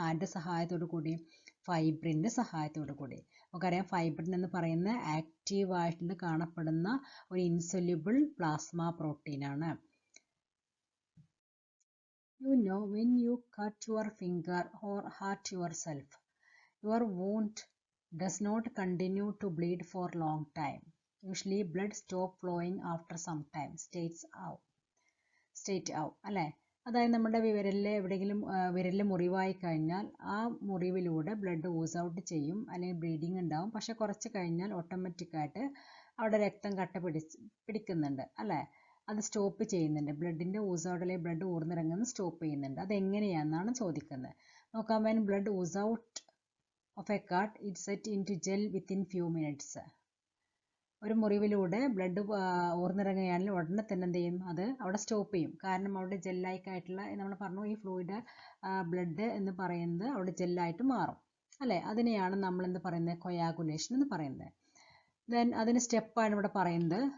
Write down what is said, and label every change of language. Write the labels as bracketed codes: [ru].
[ml] ആരുടെ സഹായത്തോടു കൂടി? ഫൈബ്രിൻ്റെ സഹായത്തോടു കൂടി. നമുക്കറിയാം ഫൈബ്രിൻ എന്ന് പറയുന്ന ആക്റ്റീവ് ആയിട്ട് കാണപ്പെടുന്ന ഒരു insoluble plasma പ്രോട്ടീനാണ്. [en] You know, when you cut your finger or hurt yourself, your wound does not continue to bleed for long time. Usually blood stop flowing after some time. State out. [ml] അല്ലേ? അതായത് നമ്മുടെ വിരലിൽ എവിടെയെങ്കിലും വിരലിൽ മുറിവായി കഴിഞ്ഞാൽ ആ മുറിവിലൂടെ blood Uz out ചെയ്യും അല്ലെങ്കിൽ ബ്ലീഡിങ് ഉണ്ടാവും. പക്ഷെ കുറച്ച് കഴിഞ്ഞാൽ ഓട്ടോമാറ്റിക്കായിട്ട് അവിടെ രക്തം കട്ട പിടിക്കുന്നുണ്ട്. അല്ലേ? അത് സ്റ്റോപ്പ് ചെയ്യുന്നുണ്ട്. ബ്ലഡിൻ്റെ ഊസ് ഔട്ട് അല്ലെങ്കിൽ ബ്ലഡ് ഊർന്നിറങ്ങുന്നത് സ്റ്റോപ്പ് ചെയ്യുന്നുണ്ട്. അതെങ്ങനെയാണെന്നാണ് ചോദിക്കുന്നത്. നോക്കാം. [en] when blood ooze out of a cut, it set into gel within few minutes. [ml] ഒരു മുറിവിലൂടെ ബ്ലഡ് ഊർന്നിറങ്ങുകയാണെങ്കിൽ ഉടനെ തന്നെ എന്ത് ചെയ്യും? അത് അവിടെ സ്റ്റോപ്പ് ചെയ്യും. കാരണം അവിടെ ജെല്ലായിട്ടായിട്ടുള്ള നമ്മൾ പറഞ്ഞു ഈ ഫ്ലൂയിഡ് ബ്ലഡ് എന്ന് പറയുന്നത് അവിടെ ജെല്ലായിട്ട് മാറും. അല്ലേ? അതിനെയാണ് നമ്മൾ എന്ത് പറയുന്നത്? കൊയാഗുലേഷൻ എന്ന് പറയുന്നത്. ദെൻ അതിന് സ്റ്റെപ്പാണ് ഇവിടെ പറയുന്നത്.